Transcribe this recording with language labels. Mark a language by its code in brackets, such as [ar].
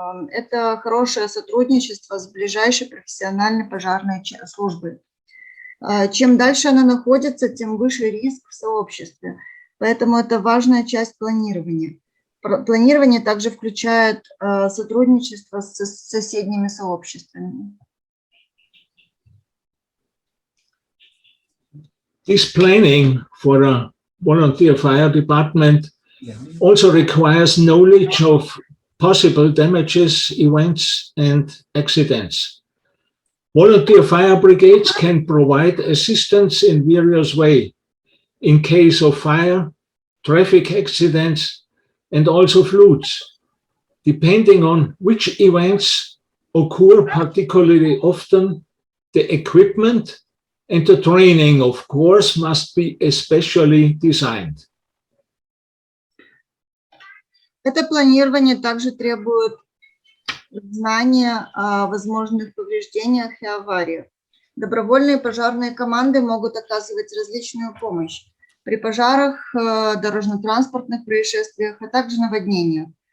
[ru] Это хорошее сотрудничество с ближайшей профессиональной пожарной службой. Чем дальше она находится, тем выше риск в сообществе. Поэтому это важная часть планирования. Планирование также включает сотрудничество с соседними сообществами. [en] This planning for a volunteer fire department also requires knowledge of possible damages, events, and accidents. Volunteer fire brigades can provide assistance in various ways in case of fire, traffic accidents, and also floods. Depending on which events occur particularly often, the equipment and the training, of course, must be especially designed. [ru] Это планирование также требует знания о возможных повреждениях и авариях. Добровольные пожарные команды могут оказывать различную помощь при пожарах, дорожно-транспортных происшествиях, а также наводнениях.